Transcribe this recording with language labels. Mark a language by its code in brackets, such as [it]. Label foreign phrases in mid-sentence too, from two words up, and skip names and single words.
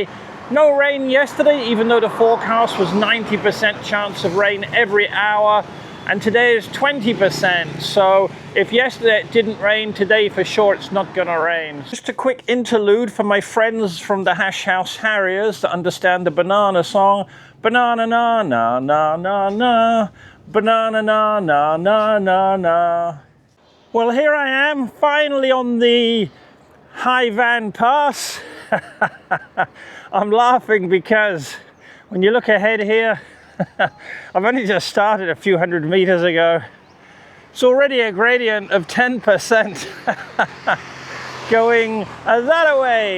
[en] No rain yesterday, even though the forecast was 90% chance of rain every hour, and today is 20%. So if yesterday it didn't rain, today for sure it's not gonna rain. Just a quick interlude for my friends from the Hash House Harriers that understand the banana song. Banana na na na na na. Banana na na na na na. Well, here I am, finally on the High Van Pass. I'm laughing because when you look ahead here, I've only just started a few hundred meters ago. It's already a gradient of 10% going that way.